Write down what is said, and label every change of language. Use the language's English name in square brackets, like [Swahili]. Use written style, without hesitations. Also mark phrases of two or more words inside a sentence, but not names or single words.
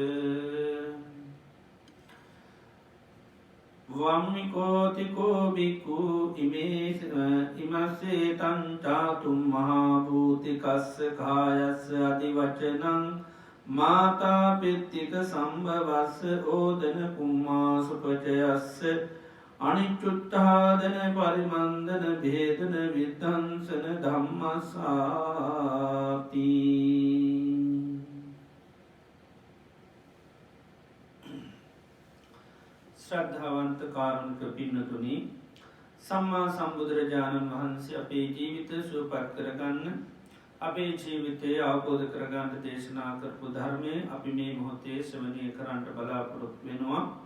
[Pali] වම්මිකෝතිකෝ බික්කු ඉමස්සේ තන්ටාතුම් මහාභූතිකස්ස කායස්ස අධිවචනං මාතා පෙත්තික සම්භවස්ස ඕදන කුම්මා සුපචයස්ස අනිච්චුත්තාදන පරිමන්දන භේදන විද්ධංසන ධම්මසාති. [Sinhala] ශ්‍රද්ධාවන්ත කාරුණික පින්නතුනි, සම්මා සම්බුදුරජාණන් වහන්සේ අපේ ජීවිත සුවපත් කරගන්න, අපේ ජීවිතය අවබෝධ කරගන්න දේශනා කරපු ධර්මය අපි මේ මොහොතේ ශ්‍රවණය කරන්නට බලාපොරොත්තු වෙනවා.